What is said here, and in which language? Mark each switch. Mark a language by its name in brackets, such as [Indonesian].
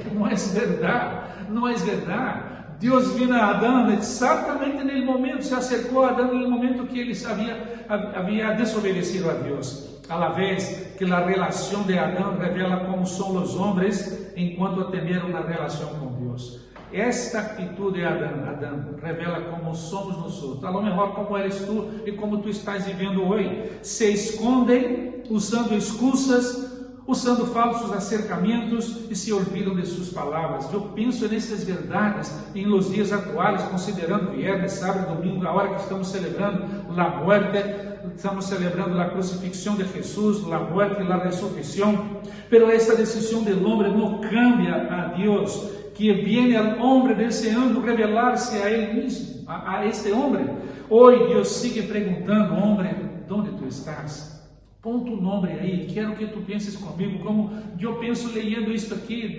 [Portuguese] Não é verdade, não é verdade. Deus viu a Adão exatamente no momento, se acercou a Adão no momento que ele havia desobedecido a Deus. A la vez que a relação de Adão revela como são os homens enquanto a tener uma relação com Deus. Esta atitude de Adão revela como somos nós, a lo mejor como eres tu e como tu estás vivendo hoje. Se escondem usando excusas, usando falsos acercamentos e se olvidam de suas palavras. Eu penso nessas verdades em los dias atuais, considerando viernes, sábado, domingo, a hora que estamos celebrando a muerte, estamos celebrando a crucifixión de Jesús, [Spanish] la muerte y la resurrección. Pero esta decisión del hombre no cambia a Dios, que viene al hombre deseando revelarse a Él mismo, a este hombre. Hoy Dios sigue preguntando, hombre, ¿dónde tú estás? [Portuguese] Pon tu nome aí, quero que tu penses comigo, como eu penso lendo isto aqui.